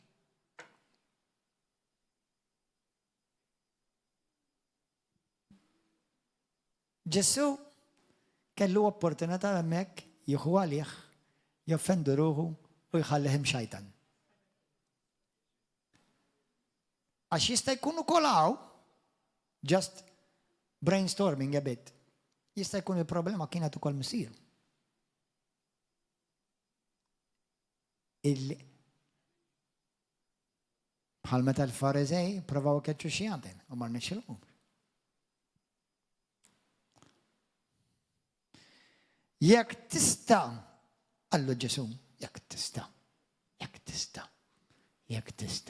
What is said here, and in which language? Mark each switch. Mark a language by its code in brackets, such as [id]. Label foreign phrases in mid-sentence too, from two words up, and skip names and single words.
[mt] Ġesu kellu opportunità hemmhekk jieħu għalih, joffendu ruħu u jħallihim xajtan. Għax jista' jkun ukoll hawn, [en] just brainstorming a bit. [mt] Jista' jkun il-problema kienet ukoll missieru. Bħal meta l-Farizej provaw keċċu xjatin u ma rnexxilhom. Jekk tista' qallu Ġesu, jekk tista', jekk tista', jekk tista'.